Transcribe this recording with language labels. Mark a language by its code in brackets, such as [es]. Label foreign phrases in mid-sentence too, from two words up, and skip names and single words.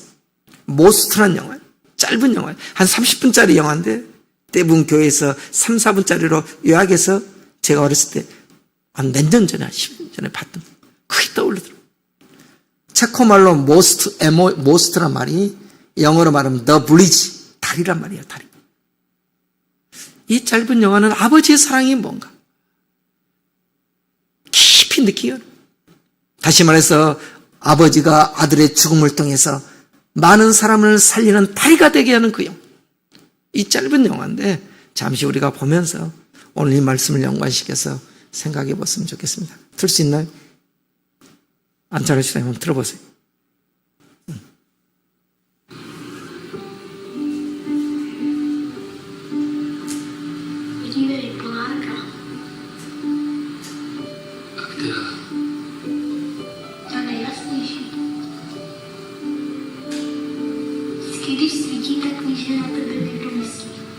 [ko] 모스트라는 영화예요. 짧은 영화예요. 한 30분짜리 영화인데 대부분 교회에서 3, 4분짜리로 요약해서 제가 어렸을 때 한 몇 년 전에, 한 10년 전에 봤던 그게 떠오르더라고요. 체코말로 모스트란 말이 영어로 말하면 [en] the bridge, [ko] 다리란 말이에요. 다리. 이 짧은 영화는 아버지의 사랑이 뭔가 깊이 느끼게, 다시 말해서 아버지가 아들의 죽음을 통해서 많은 사람을 살리는 다리가 되게 하는 그 영화. 이 짧은 영화인데 잠시 우리가 보면서 오늘 이 말씀을 연관시켜서 생각해 봤으면 좋겠습니다. 들 수 있나요? 안 잘하시다면 한번 들어보세요. [cs] Podívej, Polárka. A která? Ta nejjasnější. Vždycky, když svítí, tak víš, že na tebe někdo myslí.